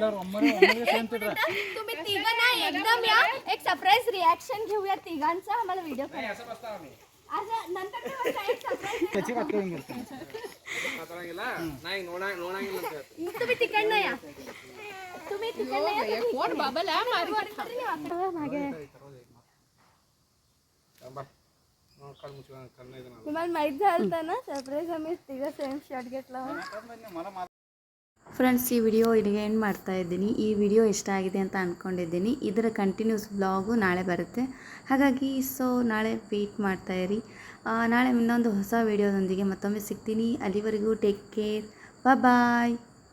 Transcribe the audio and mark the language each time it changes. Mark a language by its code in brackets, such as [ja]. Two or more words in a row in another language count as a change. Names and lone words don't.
[mr] तुम्ही तिघांना एकदम या एक [en] surprise reaction [mr] घेऊया तिघांचा आम्हाला व्हिडिओ आज नंतर एक सरप्राईज तुम्ही तिकडनं या तुम्ही तिकडनं या कोण बाबाला मागे तुम्हाला माहित झालं ना सरप्राईज आम्ही तिघं [en] same shot [mr] घेतला [kn] ಫ್ರೆಂಡ್ಸ್ ಈ ವಿಡಿಯೋ ಇಲ್ಲಿಗೆ ಎಂಡ್ ಮಾಡ್ತಾ ಇದ್ದೀನಿ. ಈ ವಿಡಿಯೋ ಇಷ್ಟ ಆಗಿದೆ ಅಂತ ಅಂದ್ಕೊಂಡಿದ್ದೀನಿ. ಇದರ [en] continues vlog [kn] ನಾಳೆ ಬರುತ್ತೆ. ಹಾಗಾಗಿ ನಾಳೆ ವೆಯ್ಟ್ ಮಾಡ್ತಾಯಿರಿ. ನಾಳೆ ಇನ್ನೊಂದು ಹೊಸ ವಿಡಿಯೋದೊಂದಿಗೆ ಮತ್ತೊಮ್ಮೆ ಸಿಗ್ತೀನಿ. [en] ಅಲ್ಲಿವರೆಗೂ take care. bye.